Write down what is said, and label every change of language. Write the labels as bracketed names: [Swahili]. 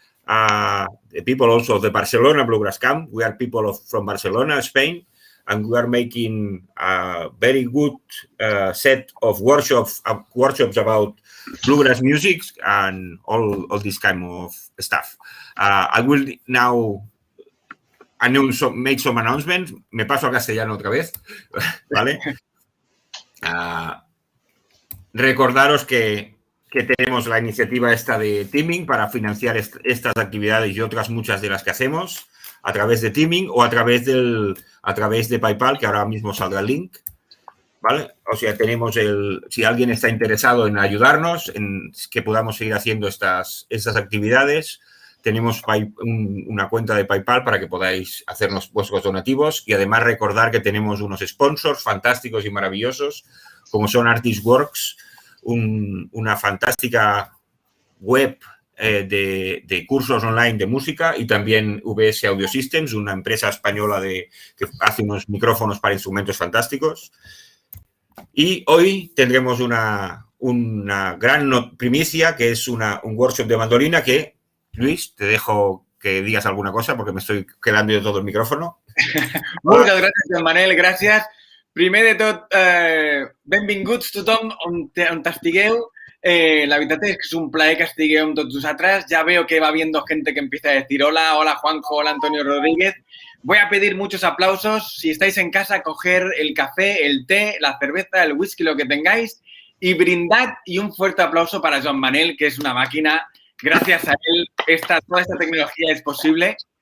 [English] The people also of the Barcelona Bluegrass Camp. We are people from Barcelona, Spain, and we are making a very good set of workshops about bluegrass music and all this kind of stuff. I will now make some announcements. [Spanish] Me paso a castellano otra vez, ¿vale? Recordaros que tenemos la iniciativa esta de Teaming para financiar estas actividades y otras muchas de las que hacemos a través de Teaming o a través de PayPal, que ahora mismo saldrá el link, ¿vale? O sea, tenemos si alguien está interesado en ayudarnos, en que podamos seguir haciendo estas actividades, tenemos una cuenta de PayPal para que podáis hacernos vuestros donativos y además recordar que tenemos unos sponsors fantásticos y maravillosos, como son Artist Works, una fantástica web de cursos online de música, y también VS Audio Systems, una empresa española que hace unos micrófonos para instrumentos fantásticos. Y hoy tendremos una gran primicia, que es un workshop de mandolina que, Luis, te dejo que digas alguna cosa porque me estoy quedando yo todo el micrófono. Muchas gracias, [Catalan] Joan Manel, gràcies. Primer de tot, benvinguts tothom on estigueu. La veritat és que és un plaer que estigueu amb tots vosaltres. [Spanish] Ya veo que va viendo gente que empieza a decir hola, hola Juanjo, hola Antonio Rodríguez. Voy a pedir muchos aplausos. Si estáis en casa, coger el café, el té, la cerveza, el whisky, lo que tengáis, y brindad. Y un fuerte aplauso para Joan Manel, que es una máquina. Gracias a él, toda esta tecnología es posible.